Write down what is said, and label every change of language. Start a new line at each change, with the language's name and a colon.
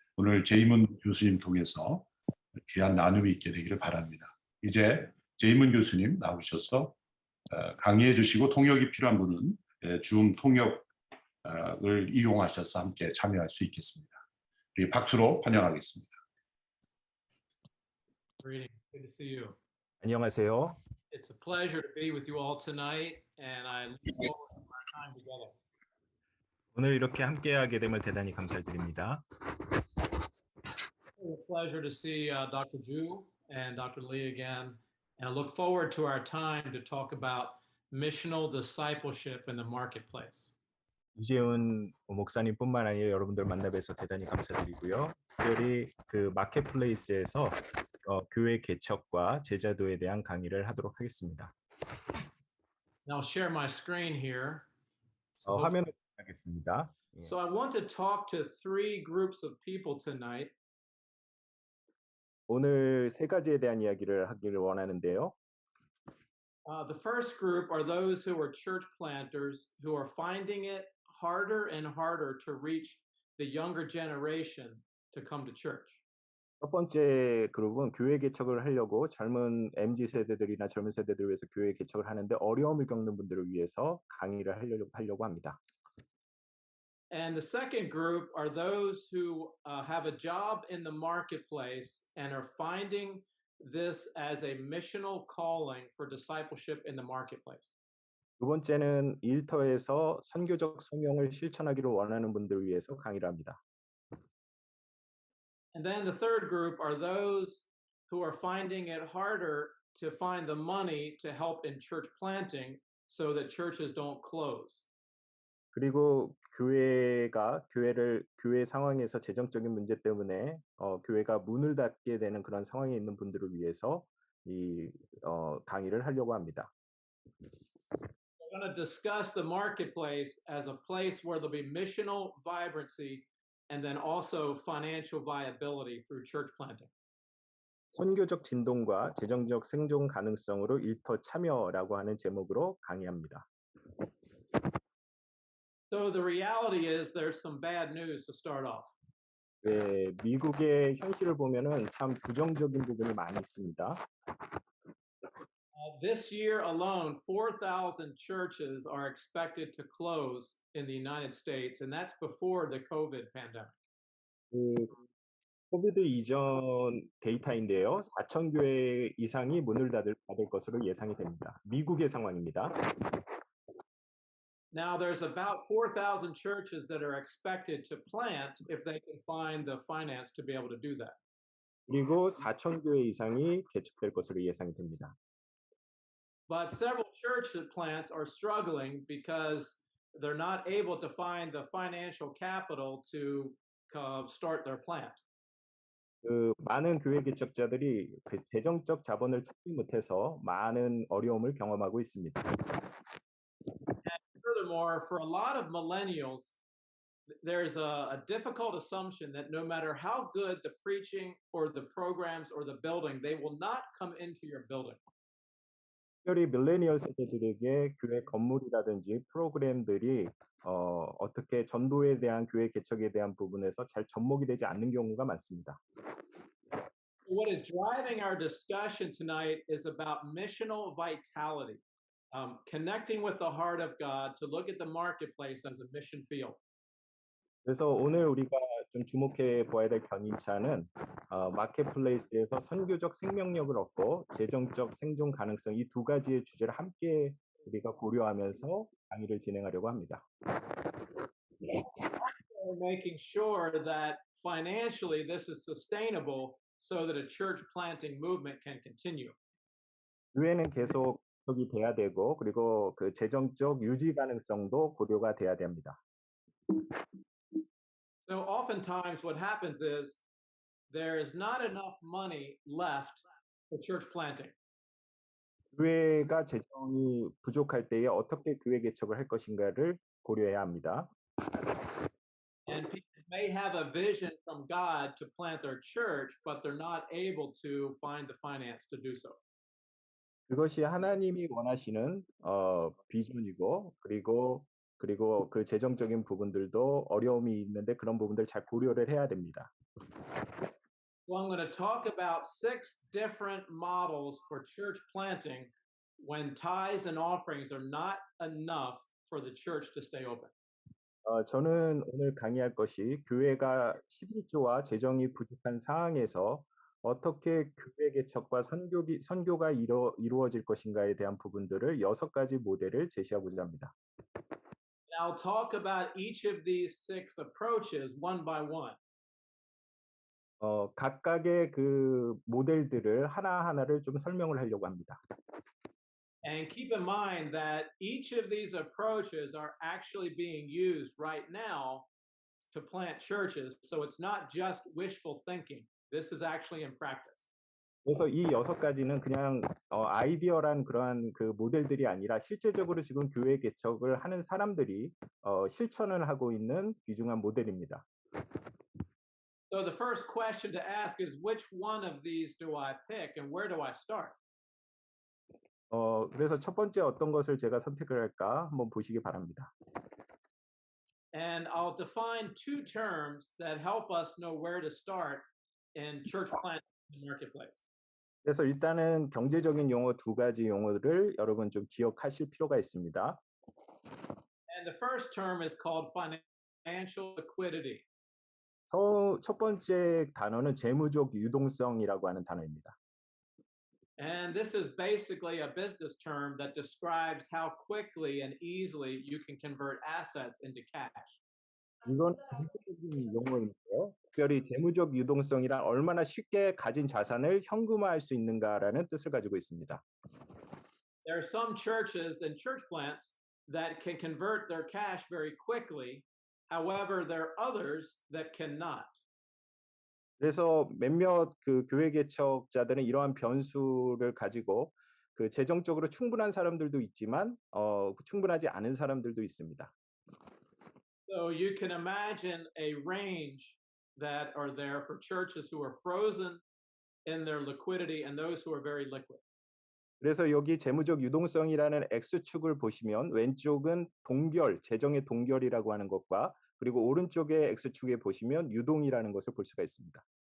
Korean: 오늘 제이문 교수님 통해서 귀한 나눔이 있게 되기를 바랍니다. 이제 제이문 교수님 나오셔서 강의해 주시고 통역이 필요한 분은 줌 통역을 이용하셔서 함께 참여할 수 있겠습니다. 우리 박수로 환영하겠습니다.
English: Greetings. Good to see you.
Korean: 안녕하세요.
English: It's a pleasure to be with you all tonight, and I look forward to our time together.
Korean: 오늘 이렇게 함께하게 됨을 대단히 감사드립니다.
English: It's a pleasure to see Dr. Ju and Dr. Lee again, and I look forward to our time to talk about missional discipleship in the marketplace.
Korean: 이재훈 목사님뿐만 아니라 여러분들 만나뵈서 대단히 감사드리고요. 특별히 그 마켓플레이스에서 교회 개척과 제자도에 대한 강의를 하도록 하겠습니다.
English: Now I'll share my screen here. So,
Korean: 화면을 하겠습니다.
English: so I want to talk to three groups of people tonight.
Korean: 오늘 세 가지에 대한 이야기를 하기를 원하는데요.
English: The first group are those who are church planters who are finding it harder and harder to reach the younger generation to come to church.
Korean: 첫 번째 그룹은 교회 개척을 하려고 젊은 MZ 세대들이나 젊은 세대들을 위해서 교회 개척을 하는데 어려움을 겪는 분들을 위해서 강의를 하려고 합니다.
English: And the second group are those who have a job in the marketplace and are finding this as a missional calling for discipleship in the marketplace.
Korean: 두 번째는 일터에서 선교적 소명을 실천하기를 원하는 분들을 위해서 강의를 합니다.
English: And then the third group are those who are finding it harder to find the money to help in church planting so that churches don't close.
Korean: 그리고 교회 상황에서 재정적인 문제 때문에 교회가 문을 닫게 되는 그런 상황에 있는 분들을 위해서 이 강의를 하려고 합니다.
English: We're going to discuss the marketplace as a place where there'll be missional vibrancy and then also financial viability through church planting.
Korean: 선교적 진동과 재정적 생존 가능성으로 일터 참여라고 하는 제목으로 강의합니다.
English: So the reality is there's some bad news to start off.
Korean: 네, 미국의 현실을 보면은 참 부정적인 부분이 많이 있습니다.
English: This year alone, 4,000 churches are expected to close in the United States, and that's before the COVID pandemic.
Korean: 코비드 이전 데이터인데요. 4천 교회 이상이 문을 닫을 것으로 예상이 됩니다. 미국의 상황입니다.
English: Now, there's about 4,000 churches that are expected to plant if they can find the finance to be able to do that.
Korean: 그리고 4천 교회 이상이 개척될 것으로 예상이 됩니다.
English: But several church plants are struggling because they're not able to find the financial capital to start their plant.
Korean: 많은 교회 개척자들이 그 재정적 자본을 찾지 못해서 많은 어려움을 경험하고 있습니다.
English: Furthermore, for a lot of millennials, there's a difficult assumption that no matter how good the preaching or the programs or the building, they will not come into your building.
Korean: 특별히 밀레니얼 세대들에게 교회 건물이라든지 프로그램들이 어떻게 전도에 대한 교회 개척에 대한 부분에서 잘 접목이 되지 않는 경우가 많습니다.
English: What is driving our discussion tonight is about missional vitality, connecting with the heart of God to look at the marketplace as a mission field.
Korean: 그래서 오늘 우리가 좀 주목해 보아야 될 견인차는 마켓플레이스에서 선교적 생명력을 얻고 재정적 생존 가능성 이 두 가지의 주제를 함께 우리가 고려하면서 강의를 진행하려고 합니다.
English: We're making sure that financially this is sustainable so that a church planting movement can continue.
Korean: 교회는 계속 개척이 돼야 되고 그리고 그 재정적 유지 가능성도 고려가 돼야 됩니다.
English: So oftentimes what happens is there is not enough money left for church planting.
Korean: 교회가 재정이 부족할 때에 어떻게 교회 개척을 할 것인가를 고려해야 합니다.
English: And may have a vision from God to plant their church, but they're not able to find the finance to do so.
Korean: 그것이 하나님이 원하시는 비전이고 그리고 그 재정적인 부분들도 어려움이 있는데 그런 부분들 잘 고려를 해야 됩니다.
English: So I'm going to talk about 6 different models for church planting when tithes and offerings are not enough for the church to stay open.
Korean: 저는 오늘 강의할 것이 교회가 11조와 재정이 부족한 상황에서 어떻게 교회 개척과 선교가 이루어질 것인가에 대한 부분들을 6가지 모델을 제시하고자 합니다.
English: And I'll talk about each of these 6 approaches one by one.
Korean: 각각의 그 모델들을 하나하나를 좀 설명을 하려고 합니다.
English: And keep in mind that each of these approaches are actually being used right now to plant churches. So it's not just wishful thinking. This is actually in practice.
Korean: 그래서 이 6가지는 그냥 아이디어란 그러한 그 모델들이 아니라 실제적으로 지금 교회 개척을 하는 사람들이 실천을 하고 있는 귀중한 모델입니다.
English: So the first question to ask is, which one of these do I pick and where do I start?
Korean: 그래서 첫 번째 어떤 것을 제가 선택을 할까 한번 보시기 바랍니다.
English: And I'll define 2 terms that help us know where to start in church planting in the marketplace.
Korean: 그래서 일단은 경제적인 용어 2가지 용어를 여러분 좀 기억하실 필요가 있습니다.
English: And the first term is called financial liquidity.
Korean: 첫 번째 단어는 재무적 유동성이라고 하는 단어입니다.
English: And this is basically a business term that describes how quickly and easily you can convert assets into cash.
Korean: 이건 경제적인 용어인데요. 특별히 재무적 유동성이란 얼마나 쉽게 가진 자산을 현금화할 수 있는가라는 뜻을 가지고 있습니다.
English: There are some churches and church plants that can convert their cash very quickly. However, there are others that cannot.
Korean: 그래서 몇몇 그 교회 개척자들은 이러한 변수를 가지고 그 재정적으로 충분한 사람들도 있지만 충분하지 않은 사람들도 있습니다.
English: So you can imagine a range that are there for churches who are frozen in their liquidity and those who are very liquid.
Korean: 그래서 여기 재무적 유동성이라는 X축을 보시면 왼쪽은 동결, 재정의 동결이라고 하는 것과 그리고 오른쪽의 X축에 보시면 유동이라는 것을 볼 수가 있습니다.